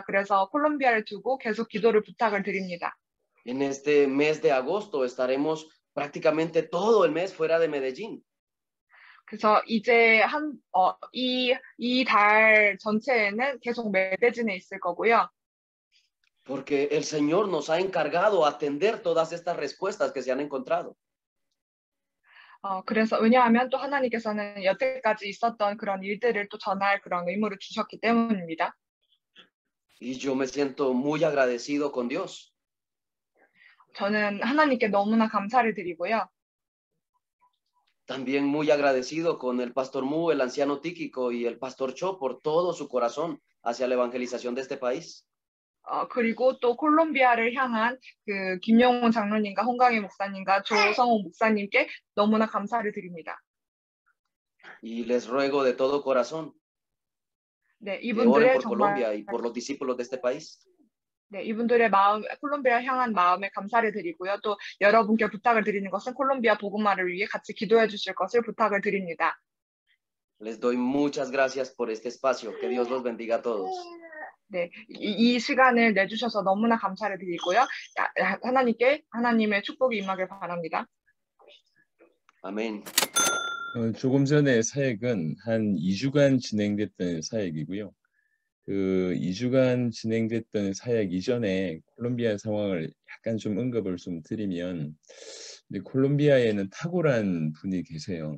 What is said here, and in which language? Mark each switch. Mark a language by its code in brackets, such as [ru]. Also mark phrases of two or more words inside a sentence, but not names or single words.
[ko] 그래서 콜롬비아를 두고 계속 기도를 부탁을 드립니다. [es] En este mes de agosto estaremos prácticamente todo el mes fuera de Medellín. [ko] 그래서 이제 이 달 전체에는 계속 메데진에 있을 거고요. [es] Porque el Señor nos ha encargado atender todas estas respuestas que se han encontrado. [ko] 그래서 왜냐하면 또 하나님께서는 여태까지 있었던 그런 일들을 또 전할 그런 의무를 주셨기 때문입니다. [es] Y yo me siento muy agradecido con Dios. [ko] 저는 하나님께 너무나 감사를 드리고요. [es] También muy agradecido con el pastor Mu, el anciano Tíquico y el pastor Cho por todo su corazón hacia la evangelización de este país. [ko] 그리고 또 콜롬비아를 향한 그 김영훈 장로님과 홍강희 목사님과 조성호 목사님께 너무나 감사를 드립니다. [es] Y les ruego de todo corazón [ko] 네, [es] que oren [ko] 이분들의 [es] por [ko] 정말 [es] Colombia y por los discípulos de este país. [ko] 네, 이분들의 마음, 콜롬비아 향한 마음에 감사를 드리고요. 또 여러분께 부탁을 드리는 것은 콜롬비아 복음화를 위해 같이 기도해 주실 것을 부탁을 드립니다. [es] Les doy muchas gracias por este espacio. Que Dios los bendiga a todos. [ko] 네, 이 시간을 내주셔서 너무나 감사를 드리고요. 하나님의 축복이 임하길 바랍니다. 아멘. 조금 전에 사역은 한 2주간 진행됐던 사역이고요. 그 2주간 진행됐던 사역 이전에 콜롬비아 상황을 약간 좀 언급을 좀 드리면, 근데 콜롬비아에는 탁월한 분이 계세요.